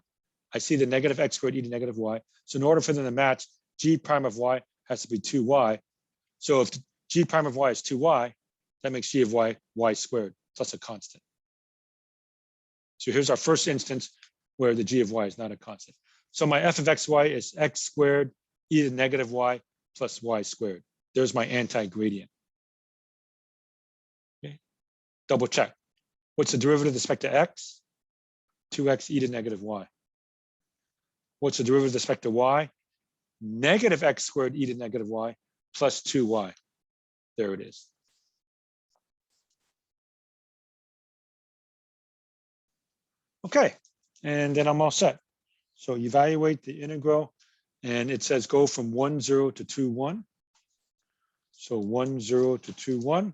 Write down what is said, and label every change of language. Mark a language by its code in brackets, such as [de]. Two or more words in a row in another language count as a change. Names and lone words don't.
[en] I see the negative x squared e to negative y. So in order for them to match, g prime of y has to be 2y. So if g prime of y is 2y, that makes g of y y squared plus a constant. So here's our first instance where the g of y is not a constant. So my f of xy is x squared e to the negative y plus y squared. There's my anti-gradient. Okay. Double check. What's the derivative with respect to x? 2x e to the negative y. What's the derivative with respect to y? Negative x squared e to the negative y plus 2y. There it is. Okay, and then I'm all set. So evaluate the integral, and it says go from 1, 0 to 2, 1. So 1, 0 to 2, 1.